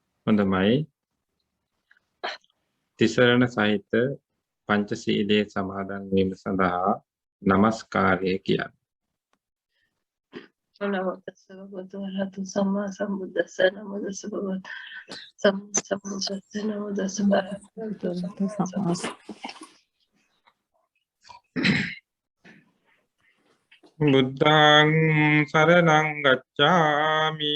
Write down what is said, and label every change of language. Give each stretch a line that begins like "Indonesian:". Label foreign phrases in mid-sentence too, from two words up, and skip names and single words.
Sinhala: හොඳමයි. තිසරණ සහිත පංචශීලයේ සමාදන් වීම සඳහා নমස්කාරය කියන්නේ.
Pali: නමෝ තස්ස භගවතු වරහතු සම්මා සම්බුද්දස්ස නමෝ තස්ස භගවතු සම්මා සම්බුද්දස්ස නමෝ තස්ස භගවතු සම්මා බුද්ධං සරණං ගච්ඡාමි.